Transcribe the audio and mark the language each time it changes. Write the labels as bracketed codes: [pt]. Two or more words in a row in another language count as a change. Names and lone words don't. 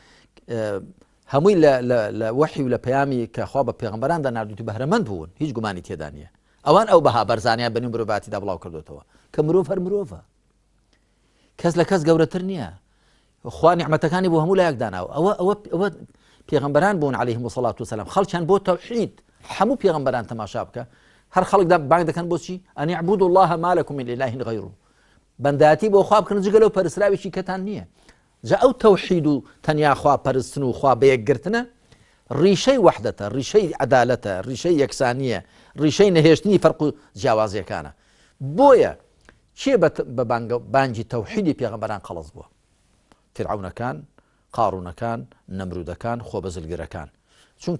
[ckb] هەمووی لە وحی و لە پەیامی کە خوا بە پێغەمبەران داناردووی بەهرەمەند بوون هیچ گومانی تێدا نییە ئەوان ئەو بەها بەرزانیان بەنی مرۆڤاتیدا بڵاو کردوێتەوە کە مرۆڤ هەر مرۆڤە کەس لە کەس گەورەتر نییە خوا نیعمەتەکانی بۆ هەموو لایەک داناوە ئەوە پێغەمبەران بوون [ar] عەلەیهیم السەڵات وەسەلام [ckb] خەڵکیان بۆ تەوحید هەموو پێغەمبەران تەماشا بکە هەر خەڵک بانگ دەکەن بۆچی [ar] ئەن اعبدوا الله ما لكم من إله غيره [ckb] بەنداتی بۆ خوا بکەن جگە لەو پەرستراوێکی کەتان نییە جا ئەو تەوحید و تەنیا خوا پەرستن و خوا بەیەکگرتنە ڕیشەی وەحدەتە ڕیشەی عەدالەتە ڕیشەی یەکسانیە ڕیشەی نەهێشتنی فەرق و جیاوازیەکانە بۆیە چێ بە بانگی تەوحیدی پێغەمبەران قەڵەز بووە فرعونەکان قاڕونەکان نەمرودەکان خۆبەزلگرەکان چونکە